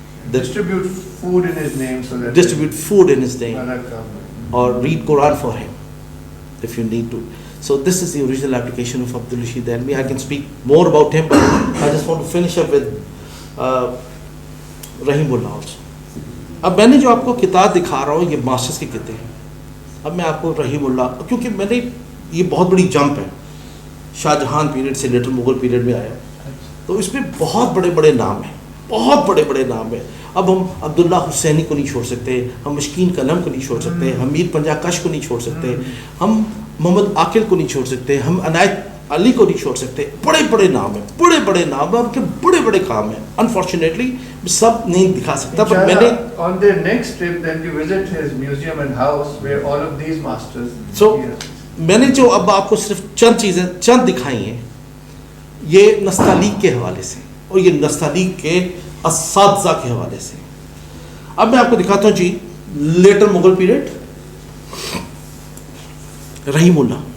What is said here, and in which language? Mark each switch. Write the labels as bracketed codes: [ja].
[en] Distribute food in his name so that Distribute food in his name, Barakah. or read Quran for him if you need to. So this is the original application of Abdul Rashid Dahlemi. I can speak more about him, but I just want to finish up with Rahimullah also. [ur] اب میں نے جو آپ کو کتاب دکھا رہا ہوں یہ ماسٹرز کی کتاب ہیں. اب میں آپ کو رحیم اللہ, کیونکہ میں نے یہ بہت بڑی جمپ ہے, شاہ جہان پیریڈ سے لیٹر مغل پیریڈ میں آیا, تو اس میں بہت بڑے بڑے نام ہیں, بہت بڑے بڑے نام ہیں. اب ہم عبداللہ حسینی کو نہیں چھوڑ سکتے, ہم مشکین قلم کو نہیں چھوڑ سکتے, ہم میر پنجا کش کو نہیں چھوڑ سکتے, ہم محمد عاقل کو نہیں چھوڑ سکتے, ہم عنایت علی کو نہیں چھوڑ سکتے. بڑے بڑے نام ہیں, بڑے بڑے نام ہیں, ان کے بڑے بڑے کام ہیں. انفارچونیٹلی سب نہیں دکھا سکتا, پر میں نے [en] on their next trip then you visit his museum and house where all of these masters. [ur] So میں نے جو اب آپ کو صرف چند چیزیں چند دکھائی ہیں, یہ نستعلیق کے حوالے سے اور یہ نستعلیق کے اساتذہ کے حوالے سے. اب میں آپ کو دکھاتا ہوں جی لیٹر مغل پیریڈ, رحیم اللہ.